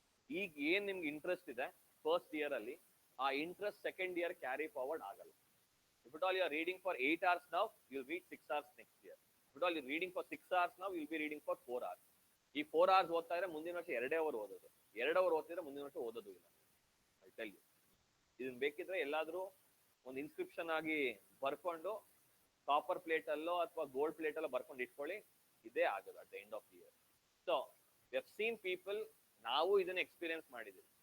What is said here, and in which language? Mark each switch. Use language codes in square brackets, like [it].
[kn] ಈಗ ಏನ್ ನಿಮ್ಗೆ ಇಂಟ್ರೆಸ್ಟ್ ಇದೆ ಫಸ್ಟ್ ಇಯರ್ ಅಲ್ಲಿ, ಆ interest second year carry forward ಆಗಲ್ಲ. [en] If at all you are reading for 8 hours now, you'll read 6 hours next year. If at all you're reading for 6 hours now, you'll be reading for 4 hours. [kn] ಈ 4 hours ಓದ್ತಾ ಇದ್ರೆ ಮುಂದಿನ ವರ್ಷ 2 hour ಓದೋದು, 2 hour ಓದ್ತಿದ್ರೆ ಮುಂದಿನ ವರ್ಷ ಓದೋದು ಇಲ್ಲ. [en] I tell you. [kn] ಇದನ್ನ ಬೇಕಿದ್ರೆ ಎಲ್ಲಾದ್ರೂ ಒಂದು ಇನ್ಸ್ಕ್ರಿಪ್ಷನ್ ಆಗಿ ಬರ್ಕೊಂಡು ಕಾಪರ್ ಪ್ಲೇಟ್ ಅಲ್ಲೋ ಅಥವಾ ಗೋಲ್ಡ್ ಪ್ಲೇಟ್ ಅಲ್ಲೋ ಬರ್ಕೊಂಡು ಇಟ್ಕೊಳ್ಳಿ, ಇದೇ ಆಗೋದು [en] At the end of the year. So we have seen people, [kn] ನಾವು ಇದನ್ನ ಎಕ್ಸ್ಪೀರಿಯನ್ಸ್ ಮಾಡಿದ್ವಿ.